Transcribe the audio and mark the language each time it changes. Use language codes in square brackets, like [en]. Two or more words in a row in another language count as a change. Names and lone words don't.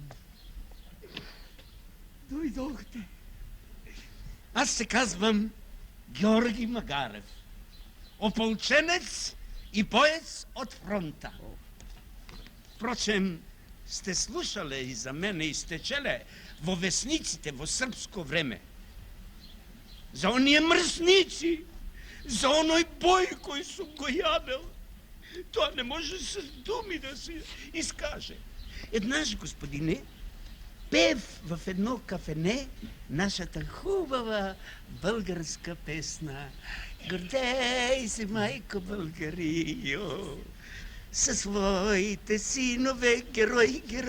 [mk] дојдохте. [bg] Аз се казвам Георги Магарев. Опълченец и боец от фронта. [mk] Впрочем, сте слушали и за мене и сте челе во вестниците во српско време. За оние мръсници, за оној бой кој сум го јадел. Тоа не може с думи да се изкаже. [bg] Еднаш, господине, пев в едно кафене нашата хубава българска песна. Гордей се, майко Българио, със своите синове, герой.